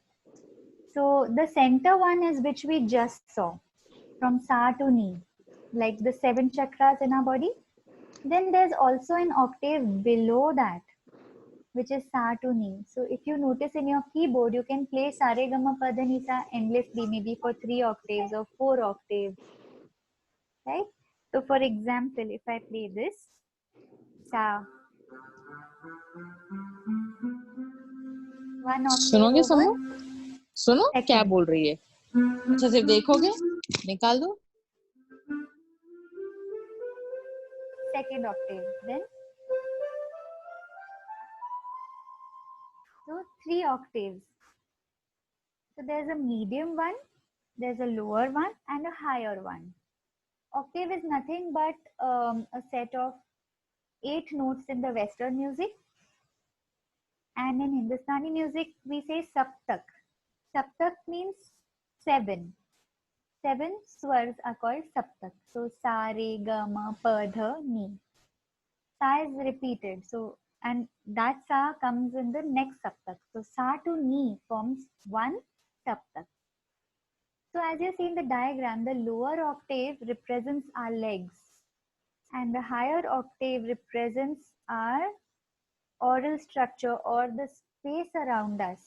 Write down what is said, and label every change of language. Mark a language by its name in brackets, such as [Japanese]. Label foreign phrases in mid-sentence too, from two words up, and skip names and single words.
[English] So the center one is which we just saw, from sa to ni, like the 7 chakras in our body. Then there's also an octave below that, which is sa to ni. So if you notice in your keyboard, you can play [Hindi] सा रे ग म प ध नि सा [English] endlessly, maybe for 3 octaves or 4 octaves, right? So for example, if I play this, sa, 1 octave [Hindi] सुनोगे [English] over, [Hindi] समूह? सुनो क्या [English] second, [Hindi] बोल रही है? अच्छा सिर्फ देखोगे? निकाल दो. [English] second octave. Then, so 3 octaves. So there's a medium one, there's a lower one, and a higher one. Octave is nothing but a set of 8 notes in the Western music. And in Hindustani music, we say saptak. Saptak means 7. 7 swars are called saptak. [Hindi] So सा रे ग, म प, ध नि. [English] Sa is repeated. So, and that sa comes in the next saptak. So sa to ni forms one saptak. So as you see in the diagram, the lower octave represents our legs and the higher octave represents our oral structure or the space around us.